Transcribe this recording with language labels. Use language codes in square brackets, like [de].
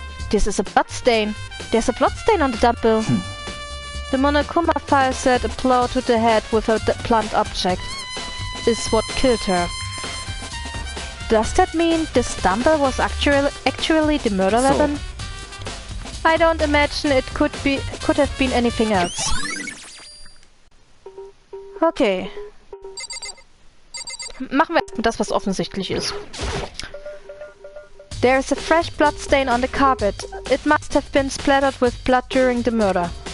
[en] This is a bloodstain. There's a bloodstain on the dumbbell. The Monokuma file said a blow to the head with a blunt object is what killed her. Does that mean this dumbbell was actually the murder weapon? I don't imagine it could have been anything else. Okay. [de] Machen wir erstmal das, was offensichtlich ist. [en] There is a fresh blood stain on the carpet. It must have been splattered with blood during the murder.